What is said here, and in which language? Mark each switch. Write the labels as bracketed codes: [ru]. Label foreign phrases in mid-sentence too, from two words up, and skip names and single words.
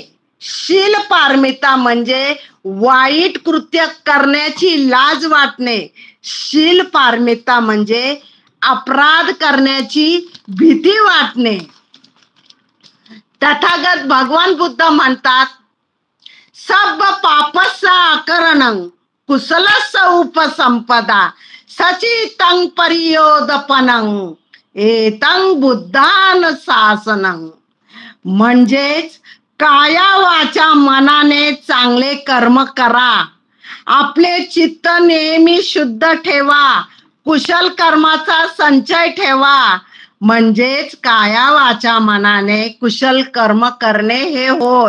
[mr] शील पारमिता म्हणजे वाईट कृत्य करण्याची लाज वाटणे. शील पारमिता म्हणजे अपराध करण्याची भीती वाटणे. तथागत भगवान बुद्ध म्हणतात, [pi] सब पापस्य अकरणं कुशलस्य उपसंपदा सचितं परियोदपनं एतं बुद्धानुशासनं. [mr] म्हणजेच काया वाचा मनाने चांगले कर्म करा. आपले चित्त नेहमी शुद्ध ठेवा. कुशल कर्माचा संचय ठेवा. म्हणजेच काया वाचा मनाने कुशल कर्म करणे हे होय.